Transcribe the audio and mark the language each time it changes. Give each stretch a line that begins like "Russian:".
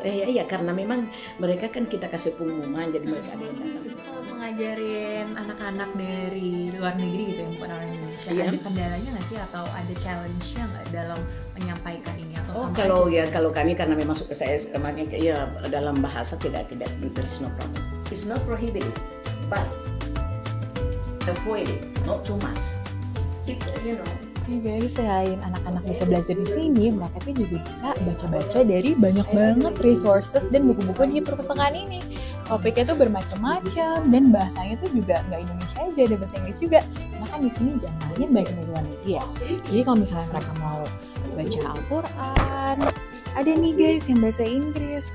Indonesian: Iya karena memang mereka kan kita kasih pengumuman jadi mereka ada yang datang. Kalau mengajarin anak-anak dari luar negeri gitu yang bukan orang Indonesia, ada kendalanya nggak sih atau ada challenge-nya nggak dalam menyampaikan ini atau kalau kami karena memang saya emangnya ya dalam bahasa tidak
English: there's no problem. It's not prohibited, but avoid it, not too much. It's
Indonesian: Oke guys, selain anak-anak bisa belajar di sini, mereka tuh juga bisa baca-baca dari banyak banget resources dan buku-buku di perpustakaan ini. Topiknya tuh bermacam-macam dan bahasanya tuh juga nggak Indonesia aja, ada bahasa Inggris juga. Karena kan di sini jamaahnya banyak dari luar negeri ya. Jadi kalau misalnya mereka mau baca Al-Quran, ada nih guys yang bahasa Inggris.